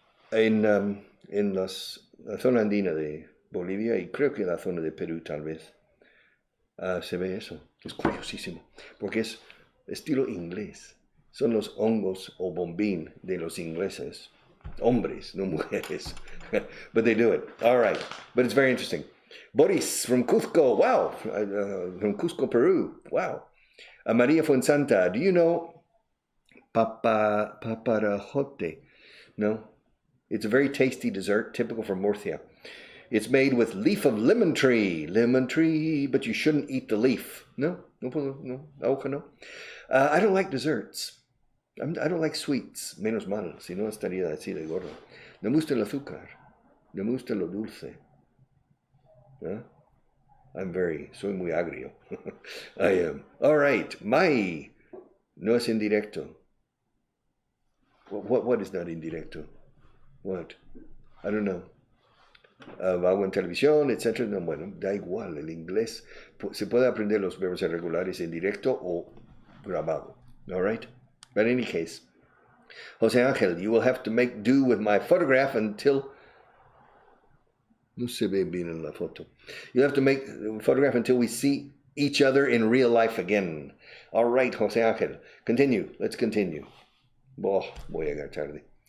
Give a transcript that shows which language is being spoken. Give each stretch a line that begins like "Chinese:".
Spanish: En la zona andina de Bolivia y creo que en la zona de Perú tal vez se ve eso. Es curiosísimo porque es estilo inglés. Son los hongos o bombín de los ingleses. Hombres, no mujeres.
English: But they do it. All right. But it's very interesting. Boris from Cusco. Wow. From Cusco, Peru. Wow. Maria Fuensanta. Do you know paparajote? No? It's a very tasty dessert, typical from Murcia. It's made with leaf of lemon tree, but you shouldn't eat the leaf. No, no. I don't like desserts. I don't like sweets,
Spanish: menos mal, si no estaría así de gordo. No me gusta el azúcar, no me gusta lo dulce. ¿Eh? Soy muy agrio.
English: I am. All right,
Spanish: no es indirecto.
English: What is not indirecto? What? I don't know.
Spanish: Hago en televisión, etc. No, bueno, da igual, el inglés. Se puede aprender los verbos irregulares en directo o grabado.
English: All right? But in any case, José Ángel, you will have to make do with my photograph until...
Spanish: No se ve bien en la foto.
English: You'll have to make a photograph until we see each other in real life again. All right, José Ángel. Continue. Let's continue.
Spanish: Voy a llegar tarde.